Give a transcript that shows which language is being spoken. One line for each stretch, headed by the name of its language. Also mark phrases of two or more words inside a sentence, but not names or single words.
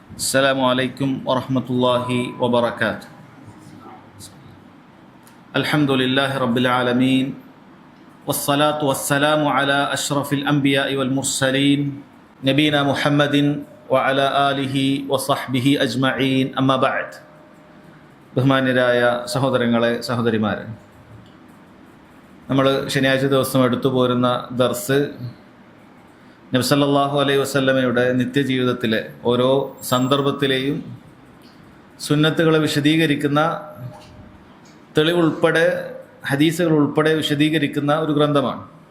Arabic: السلام عليكم ورحمة الله وبركاته. الحمد لله رب العالمين والصلاة والسلام على أشرف الأنبياء والمرسلين نبينا محمد وعلى آله وصحبه أجمعين أما بعد.
Malayalam: ബഹുമാന്യരായ സഹോദരങ്ങളെ സഹോദരിമാരെ, നമ്മൾ ശനിയാഴ്ച ദിവസം എടുത്തു പോരുന്ന ദർസ് നബി
Arabic: صلى الله عليه وسلم
Malayalam: നിത്യജീവിതത്തിലെ ഓരോ സന്ദർഭത്തിലെയും സുന്നത്തുകളെ വിശദീകരിക്കുന്ന തെളിവുൾപ്പെടെ ഹദീസുകൾ ഉൾപ്പെടെ വിശദീകരിക്കുന്ന ഒരു ഗ്രന്ഥമാണ്.